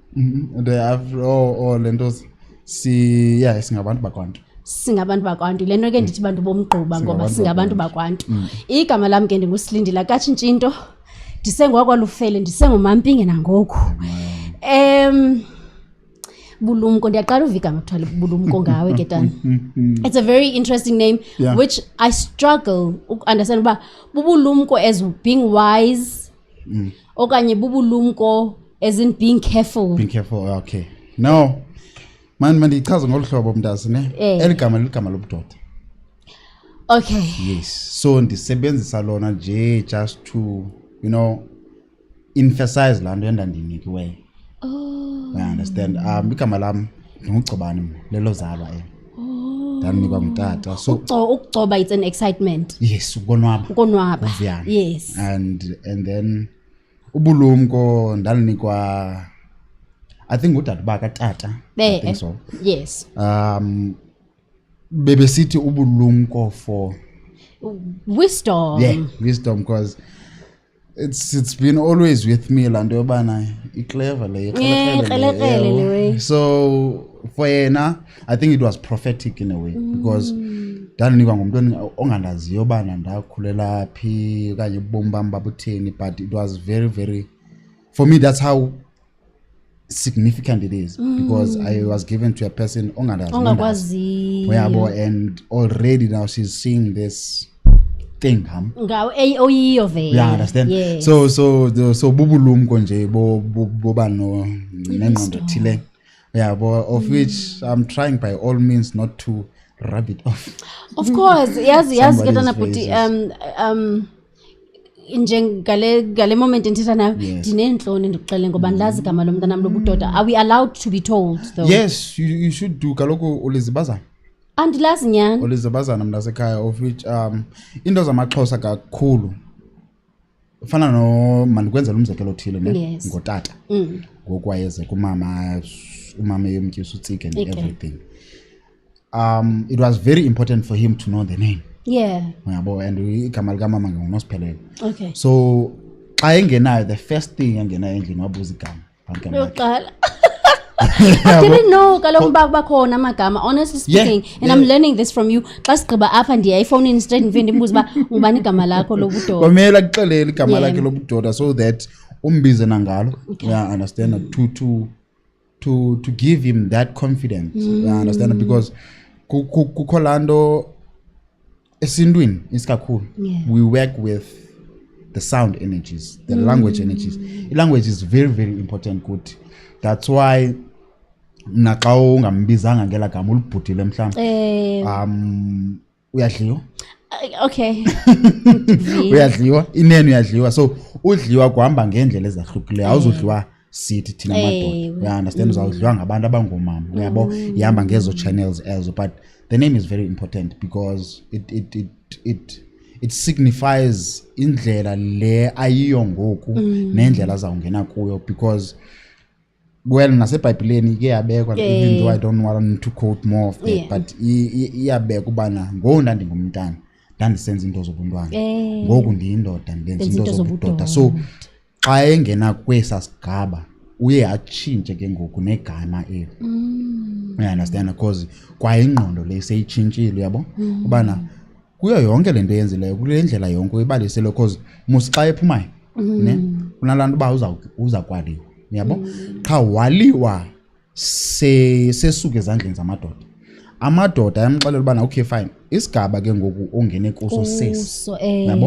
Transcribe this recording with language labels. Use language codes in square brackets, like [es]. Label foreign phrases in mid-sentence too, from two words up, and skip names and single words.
[xh] Lentos singabantu bakwantu. Singabantu bakwantu. Lento ke ndithi bantu bomgquba ngoba singabantu bakwantu. Igama lami ke ndinguSilindile Katshintshito. Ndisengwakwalufele, ndisengumampinge nangoku. Bulumko, ndiyaqala uva igama kuthiwa Bulumko ngawe ke tani. [en] It's a very interesting name, which I struggle to understand [xh] uba bubulumko [en] as being wise [xh] okanye bubulumko [en] as in being careful. Being careful, okay. No, [xh] mandichaza ngolu hlobo mntazi ne. Eligama ligama lobudoda. [en] Okay. [xh] Yes. So ndisebenzisa lona nje [en] just to, emphasize [xh] la nto endandinikiweyo. [en] I understand. [xh] Igama lami ngumgcobani lelo zalwa ndanikwa ngutata. [en] So [xh] ukugcoba, [en] it's an excitement. [xh] Yes, ukonwaba. [en] Yes. And then [xh] ubulumko ndalinikwa, [en] I think [xh] udade bakatata. [en] I think so. Yes. [xh] Bebesithi ubulumko for [en] wisdom. Yeah, wisdom, because it's been always with me [xh] la nto yobana iclever le. [en] So for yena, I think it was prophetic in a way, because [xh] ndanikwa ngumuntu ongandaziyo bana ndakhulela phi okanye ubomi bam babutheni, [en] but it was very, very, for me that's how significant it is, because I was given to a person [xh] ongakwazi. [en] And already now she's seeing this thing [xh] oyiyo vele. [en] Yeah, understand. Yes. [xh] So bubulumko nje boba no nengqondo thile, [en] of which I'm trying by all means not to rub it off. Of course, [xh] yazi ke tana buti ngale moment ndithetha nayo ndinentloni ndikuxele ngoba ndilazi igama lomntanam lobudoda. [en] Are we allowed to be told though? Yes, you should do. [xh] Kaloku ulizibazana. Andilazi nyani. Ulizibazana mntasekhaya, [en] of which [xh] into zamaXhosa kakhulu fana no mandikwenzela umzekelo othile ne ngotata. Ngokwayeze kumama eyomtyisa utsike [en] and everything. It was very important for him to know the name. Yeah. [xh] And igama likamama nguNosiphelele. [en] Okay. [xh] So xa engenayo, [en] the first thing [xh] engenayo endlini wabuza igama. Yoqala. [en] I didn't know [xh] kaloku bakhona amagama, [en] honestly speaking, and I'm learning this from you. [xh] Xa sigqiba apha ndiya ephone straight ndimbuza uba ngubani igama lakho lobudoda. Kwamele akuxelele igama lakhe lobudoda [en] so that [xh] umbize nangalo. [en] Yeah, understand, to give him that confidence. Yeah, understand, because [xh] kukho lando esintwini isikakhulu, [en] we work with the sound energies, the language energies. Language is very, very important kuthi. That's why [xh] naxa ungambizanga ngela gama ulibhudile mhlawumbe uyadliwa. [en] Okay. [xh] Uyadliwa, inene uyadliwa. So udliwa kuhamba ngendlela ezahlukileyo, awuzodliwa sithi thina madoda. [en] You understand, [xh] uzawudliwa ngabantu abangomama, uyabo, ihamba ngezo channels ezo. But the name is very important because it signifies indlela le ayiyo ngoku nendlela azawungena kuyo, because nasebhayibhileni ke yabekwa, [en] even though I don't want to quote more of that, but [xh] iyabekwa ubana ngoku ndandingumntana ndandisenza into zobuntwana, ngoku ndiyindoda ndenza into zobudoda. So xa engena kwesa sigaba uye atshintshe ke ngoku negama eli. [en] You understand, because [xh] kwa ingqondo le seyitshintshile, yabo, ubana kuyo yonke lento yenzileyo kule ndlela yonke uyibalisele, because musixa ephumayo ne kunalantu ba uza kwaliwa, yabo. Qha waliwa sesuke ezandleni amadoda ayamxelela ubana [en] okay fine, [xh] isigaba ke ngoku ongene kuso sesi, yabo.